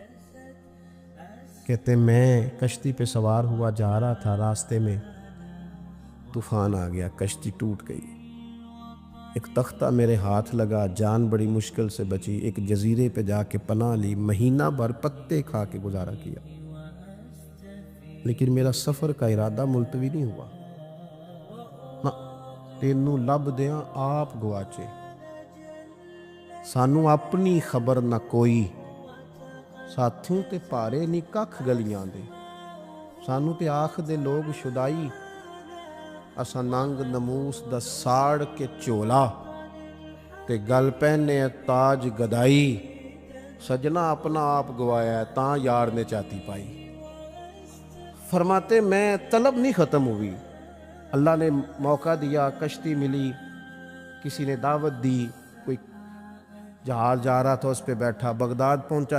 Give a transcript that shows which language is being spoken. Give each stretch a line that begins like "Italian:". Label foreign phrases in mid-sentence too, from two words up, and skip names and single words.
Urdu: کہتے ہیں میں کشتی پہ سوار ہوا جا رہا تھا، راستے میں طوفان آ گیا، کشتی ٹوٹ گئی، ایک تختہ میرے ہاتھ لگا، جان بڑی مشکل سے بچی، ایک جزیرے پہ جا کے پناہ لی، مہینہ بھر پتے کھا کے گزارا کیا، لیکن میرا سفر کا ارادہ ملتوی نہیں ہوا۔
Punjabi: تینوں لب دیاں آپ گواچے، سانو اپنی خبر نہ کوئی، ساتھوں تے پارے نی ککھ گلیاں دے، سانو تے آکھ دے لوگ شدائی، اساں ننگ نموس دا ساڑ کے چولا، تے گل پہنے تاج گدائی، سجنا اپنا آپ گوایا ہے تاں یار نے چاتی پائی۔
Urdu: فرماتے میں طلب نہیں ختم ہوئی، اللہ نے موقع دیا، کشتی ملی، کسی نے دعوت دی، کوئی جہاز جا رہا تھا اس پہ بیٹھا، بغداد پہنچا۔